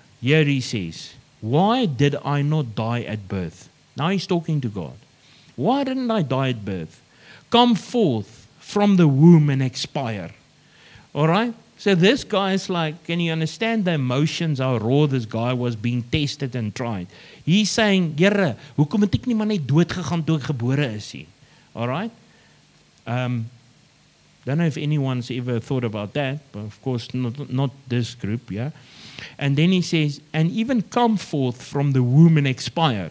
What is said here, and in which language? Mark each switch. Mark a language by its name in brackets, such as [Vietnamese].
[English] Here he says, why did I not die at birth? Now he's talking to God. Why didn't I die at birth? Come forth from the womb and expire. All right? So this guy is like, can you understand the emotions, how raw this guy was being tested and tried? He's saying, [Afrikaans] Here, hoekom het ek nie maar net dood gegaan toe ek gebore is nie? [English] All right? Don't know if anyone's ever thought about that, but of course not this group, yeah? And then he says, and even come forth from the womb and expire.